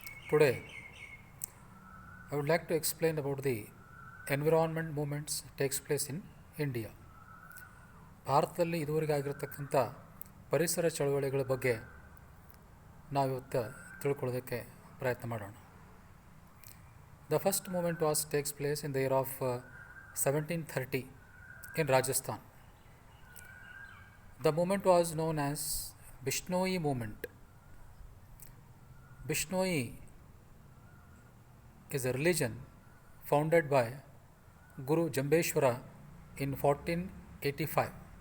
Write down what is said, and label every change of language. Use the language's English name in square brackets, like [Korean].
[English] Today, I would like to explain about the environment movements takes place in India. [Kannada] ಭಾರತದಲ್ಲಿ ಇದುವರೆಗೆ ಆಗಿರತಕ್ಕಂಥ ಪರಿಸರ ಚಳವಳಿಗಳ ಬಗ್ಗೆ ನಾವಿವತ್ತು ತಿಳ್ಕೊಳ್ಳೋದಕ್ಕೆ ಪ್ರಯತ್ನ ಮಾಡೋಣ. [English] The first movement takes place in the year of 1730 in Rajasthan. The movement was known as Bishnoi movement. Bishnoi is a religion founded by Guru Jambeshwara in 1485.